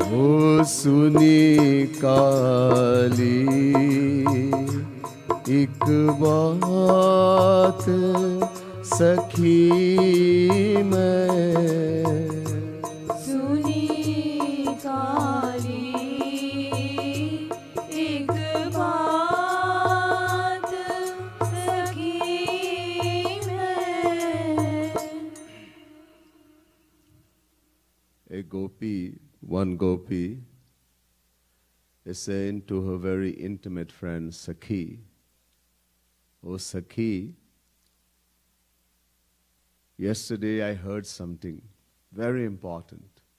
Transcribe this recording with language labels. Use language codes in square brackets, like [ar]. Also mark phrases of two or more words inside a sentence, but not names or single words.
[hi] ओ सुनी काली एक बात सखी मैं सुनी काली एक बात सखी मैं [en] A gopi, one gopi, is saying to her very intimate friend Sakhi, "Oh Sakhi, yesterday I heard something very important.